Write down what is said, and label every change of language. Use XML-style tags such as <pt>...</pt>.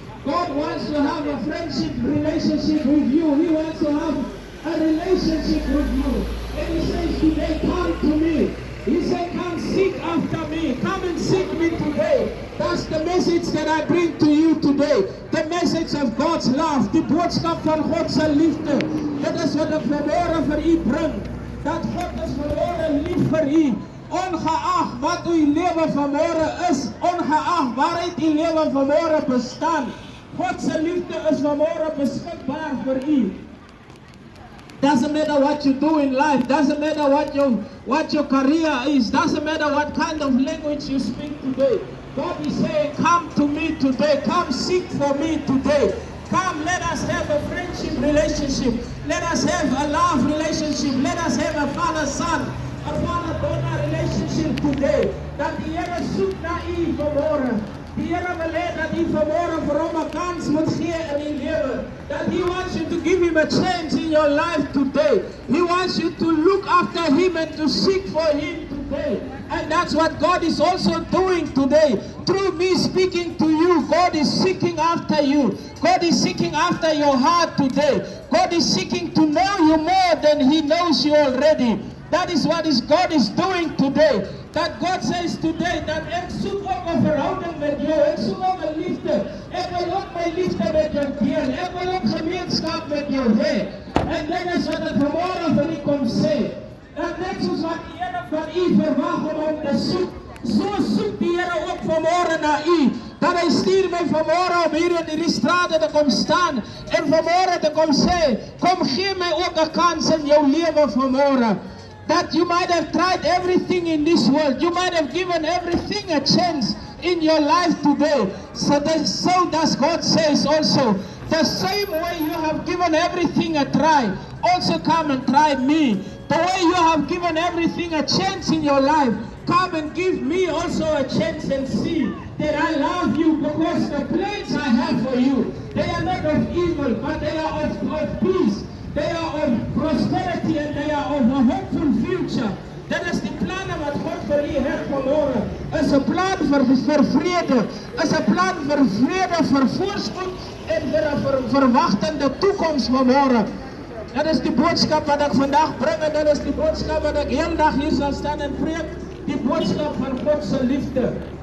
<en>God wants to have a friendship relationship with you. He wants to have a relationship with you. And He says today, come to me. He said, come seek after me. Come and seek me today. That's the message that I bring to you today. The message of God's love.</en> <af>Die boodskap van God se liefde. Dit is wat ek vanmôre vir u bring. Dat God is vanmôre lief vir u. Ongeag wat uw lewe vanmôre is. Ongeag waaruit uw lewe vanmôre bestaan. God se liefde is vanmôre beskikbaar vir u.</af> <en>Doesn't matter what you do in life. Doesn't matter what your career is. Doesn't matter what kind of language you speak today. God is saying, come to me today. Come seek for me today. Come, let us have a friendship relationship. Let us have a love relationship. Let us have a father-son, a father-daughter relationship today.</en> <af>Dat die Here soek na u vanmôre. Die Here wil hê dat u vanmôre vir hom 'n kans moet gee in u lewe.</af> <en>That He wants you to give Him a chance in your life today. He wants you to look after Him and to seek for Him today. And that's what God is also doing today. Through me speaking to you, God is seeking after you. God is seeking after your heart today. God is seeking to know you more than He knows you already. That is what God is doing today. That God says today that</en> <af>ek soek ook 'n verhouding met jou. Ek soek ook 'n liefde. Ek wil ook my liefde met jou deel. Ek wil ook gemeenskap met jou hê. En dit is wat ek vanmôre vir u kom sê. Dat net soos wat die Here van u verwag om hom te soek, so soek die Here ook vanmôre na u. Dat Hy stuur my vanmôre om hier in hierdie strate te kom staan en vanmôre te kom sê, kom gee my ook 'n kans in jou lewe vanmôre.</af> <en>That you might have tried everything in this world. You might have given everything a chance in your life today. So does God says also, the same way you have given everything a try, also come and try me. The way you have given everything a chance in your life, come and give me also a chance and see that I love you, because the plans I have for you, they are not of evil, but they are of peace. They are of prosperity and they are of a hopeful future. That is the plan</en> <af>U het vanmôre is 'n plan vir vrede, is 'n plan vir vrede, vir voorspoed en vir 'n verwagtende toekoms vanmôre. Dat is die boodskap wat ek vandag bring en dat is die boodskap wat ek heeldag hier sal staan en preek, die boodskap van God se liefde.</af>